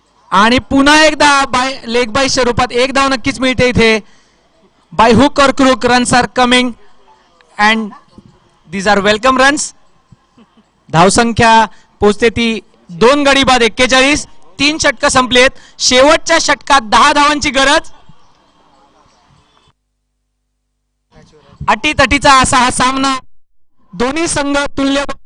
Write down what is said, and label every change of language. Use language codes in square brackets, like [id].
[mr] आणि पुन्हा एकदा लेग बायच्या रूपात 1 धाव नक्कीच मिळते इथे. [en] By hook or crook runs are coming and these are welcome runs. [mr] धावसंख्या पोहोचते ती 2 गडी बाद 41. 3 षटक संपलेत. शेवटच्या षटकात 10 धावांची गरज. अटीतटीचा असा हा सामना. दोन्ही संघ तुल्य.